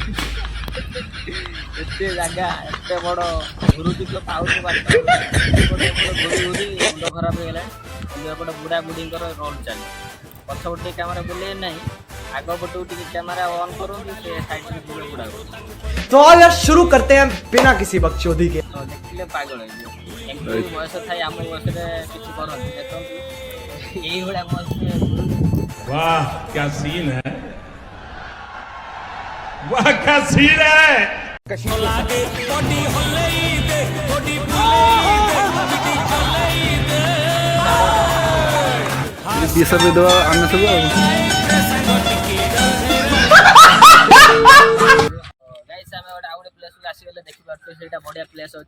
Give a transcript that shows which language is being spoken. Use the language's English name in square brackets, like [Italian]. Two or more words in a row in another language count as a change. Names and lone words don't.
[Odia] ଏତେ ଜାଗା ଏତେ ବଡ଼ ଘୁରୁଛି ତ ପାଉଛୁ ବାଟ ଘୁରି ଘୁରି ମୁଣ୍ଡ ଖରାପ ହେଇଗଲାଣି। କିନ୍ତୁ ଏପଟେ ବୁଢ଼ା ବୁଢ଼ୀଙ୍କର ରୋଲ୍ ଚାଲିଛି। ପଛପଟେ ଟିକେ କ୍ୟାମେରା ବୁଲେଇ ନାହିଁ, ଆଗ ପଟକୁ ଟିକେ କ୍ୟାମେରା ଅନ୍ କରନ୍ତୁ, ସେ ସାଇଡ଼ରେ ଯିବେ ବୁଢ଼ା ବୁଢ଼ୀ। [Hindi] तो आओ यार शुरू करते हैं बिना किसी बकचोदी के। [Odia] ତ ଦେଖିଲେ ପାଗଳ ହେଇଯିବ। ଏମିତି ବୟସ ଥାଇ ଆମ ବୟସରେ କିଛି କରନ୍ତି ଦେଖନ୍ତୁ ଏଇଭଳିଆ ବୟସରେ। [Hindi] वाह क्या सीन है, वाह क्या सीन है। बीस रुपये दो आने सब [Odia] ଗାଇସ୍ ଆମେ ଗୋଟେ ଆଉ ଗୋଟେ ପ୍ଲେସ୍କୁ ଆସିଗଲେ ଦେଖିପାରୁଛୁ, ସେଇଟା ବଢ଼ିଆ ପ୍ଲେସ୍ ଅଛି।